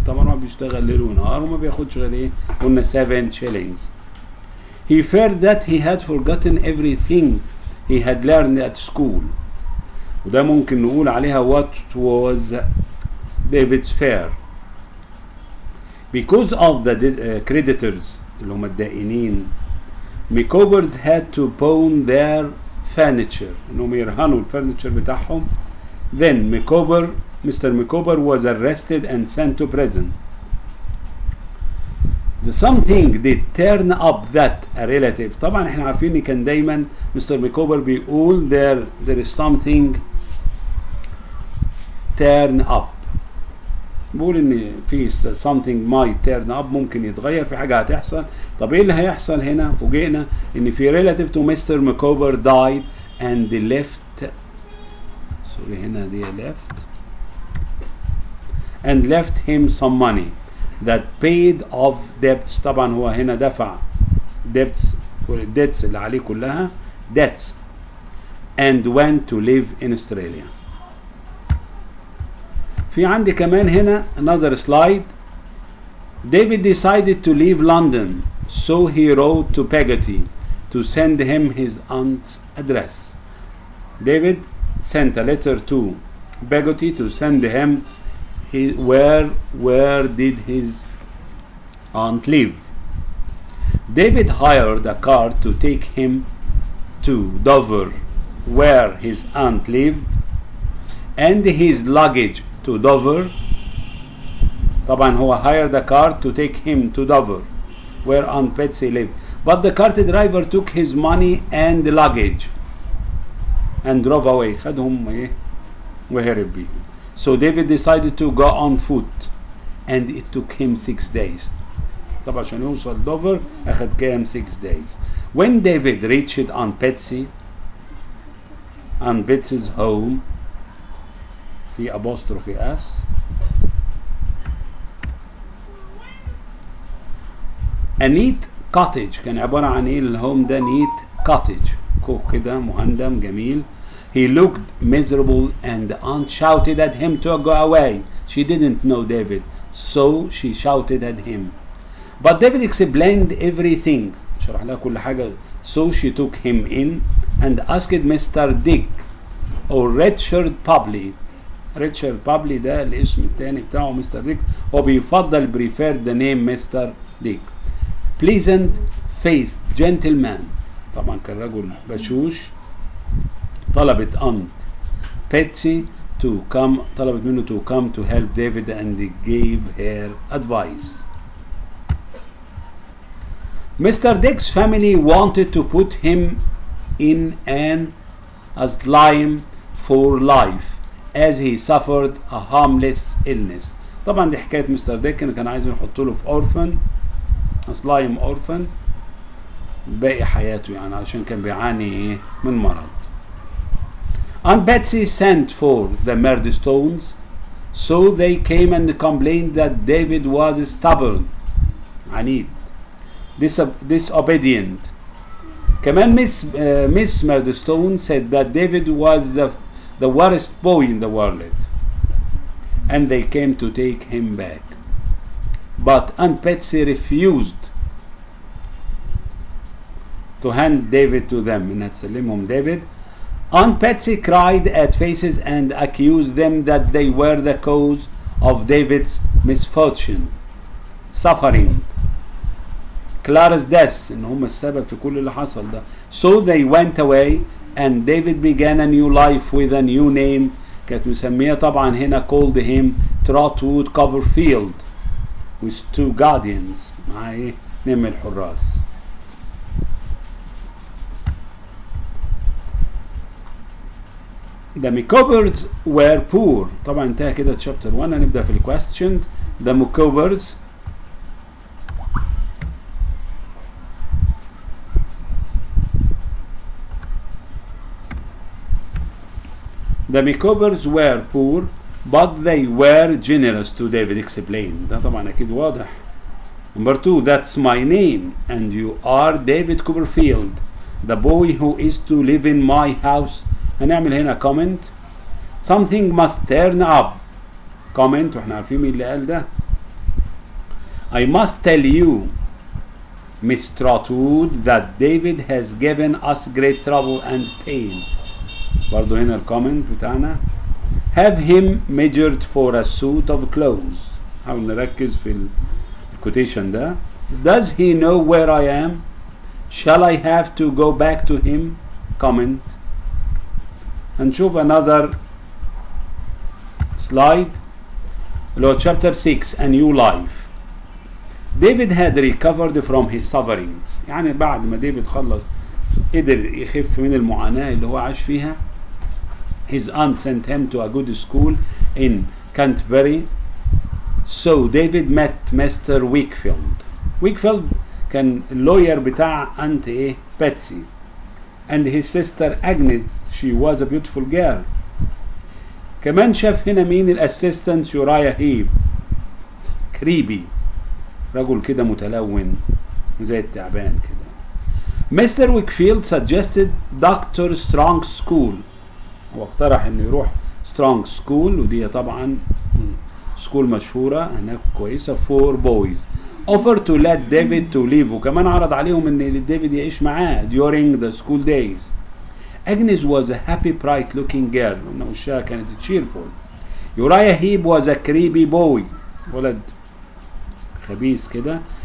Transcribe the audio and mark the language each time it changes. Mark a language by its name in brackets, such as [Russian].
[Arabic] طبعا هو بيشتغل ليل ونهار وما بياخدش غير ايه؟ قلنا [English] 7 shillings. He feared that he had forgotten everything he had learned at school. [Arabic] وده ممكن نقول عليها [English] what was David's fear. Because of the creditors [Arabic] اللي هم الدائنين, [English] Micawbers had to pawn their furniture. [Arabic] انهم يرهنوا الفurniture بتاعهم. [English] Then Mr. Micawber was arrested and sent to prison. The something did turn up that a relative. [Arabic] طبعا احنا عارفين ان كان دايما مستر ميكوبر بيقول [English] there is something turn up. [Arabic] بقول ان في [English] something might turn up [Arabic] ممكن يتغير، في حاجة هتحصل. طب ايه اللي هيحصل هنا؟ فوجئنا ان في [English] relative to Mr. Micawber died and left sorry [Arabic] هنا دي [English] left him some money that paid off debts. [Arabic] طبعا هو هنا دفع [English] debts [Arabic] اللي عليه كلها [English] debts and went to live in Australia. [Arabic] في عندي كمان هنا [English] another slide. David decided to leave London, so he wrote to Peggotty to send him his aunt's address. David sent a letter to Peggotty to send him where did his aunt live. David hired a car to take him to Dover where his aunt lived and his luggage to Dover. [Arabic] طبعا هو [English] hired a car to take him to Dover where Aunt Betsy lived, but the cart driver took his money and luggage and drove away. [Arabic] خدهم ايه وهرب بيهم. [English] So David decided to go on foot and it took him 6 days. [Arabic] طبعا عشان يوصل دوفر اخد كام 6 days. [English] When David reached Aunt Betsy's home في apostrophe s a neat cottage. [Arabic] كان عبارة عن ايه الهوم ده؟ [English] neat cottage [Arabic] كوخ كده مهندم جميل. [English] He looked miserable and the aunt shouted at him to go away. She didn't know David, so she shouted at him. But David explained everything. [Arabic] شرح لها كل حاجة. [English] So she took him in and asked Mr. Dick or Richard Publi [Arabic] ريتشارد بابلي ده الاسم الثاني بتاعه مستر ديك، هو بيفضل [English] prefer the name [Arabic] مستر ديك. [English] pleasant faced gentleman، [Arabic] طبعا كان رجل بشوش. طلبت [English] aunt [Arabic] بيتسي طلبت منه [English] to come to help David and gave her advice. Mr. Dick's family wanted to put him in an asylum for life as he suffered a harmless illness. [Arabic] طبعا دي حكايه مستر ديك، كان عايزين يحطوا له في اورفن، اسلايم اورفن باقي حياته يعني، علشان كان بيعاني من مرض. [English] Aunt Betsy sent for the Murdstones, so they came and complained that David was stubborn [Arabic] عنيد [English] disobedient. كمان Miss Murdstone said that David was the worst boy in the world and they came to take him back, but Aunt Betsy refused to hand David to them، [Arabic] إنها تسلمهم ديفيد. [English] Aunt Betsy cried at faces and accused them that they were the cause of David's misfortune, suffering, Clara's death، [Arabic] إن هم السبب في كل اللي حصل ده. [English] So they went away and David began a new life with a new name. [Arabic] كانت مسمية طبعا هنا [English] called him Trotwood Copperfield with 2 guardians، [Arabic] مع ايه؟ 2 من الحراس. [English] The Micawbers were poor. [Arabic] طبعا انتهى كده [English] chapter 1. [Arabic] هنبدأ في الكويستشن. [English] The Micawbers were poor but they were generous to David explained. [Arabic] ده طبعا اكيد واضح. [English] Number 2, that's my name and you are David Copperfield, the boy who is to live in my house. [Arabic] هنعمل هنا comment. [English] Something must turn up. [Arabic] comment، واحنا عارفين مين اللي قال ده. [English] I must tell you Miss Trotwood that David has given us great trouble and pain. [Arabic] برضو هنا الكومنت بتاعنا. [English] Have him measured for a suit of clothes. [Arabic] حاول نركز في الكوتيشن ده. [English] Does he know where I am? Shall I have to go back to him? comment. [Arabic] هنشوف [English] another slide [Arabic] اللي هو [English] chapter 6 A New Life. David had recovered from his sufferings. [Arabic] يعني بعد ما ديفيد خلص قدر يخف من المعاناة اللي هو عاش فيها. [English] His aunt sent him to a good school in Canterbury. So David met Mr. Wakefield. [Arabic] Wakefield كان اللوير بتاع aunt ايه باتسي. [English] And his sister Agnes, she was a beautiful girl. [Arabic] كمان شاف هنا مين الاسيستنت يورايا هيب، كريبي، رجل كده متلون زي التعبان كده. [English] Mr. Wakefield suggested Dr. Strong's school. [Arabic] هو اقترح انه يروح سترونج سكول، ودي طبعا سكول مشهورة هناك كويسة [English] for boys. offer to let David to live، [Arabic] وكمان عرض عليهم ان ديفيد يعيش معاه [English] during the school days. Agnes was a happy bright looking girl، [Arabic] وان وشها كانت [English] cheerful. Uriah Heep was a creepy boy، [Arabic] ولد خبيث كده.